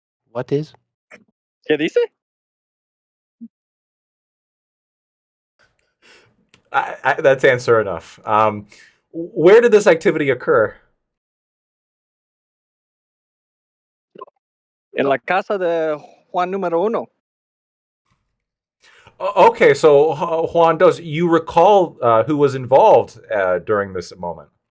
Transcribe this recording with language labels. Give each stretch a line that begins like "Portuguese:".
English: What is?
Spanish: ¿Qué dice?
English: That's answer enough. Where did this activity occur?
Spanish: En la casa de Juan número uno.
English: Okay, so Juan does you recall who was involved during this moment?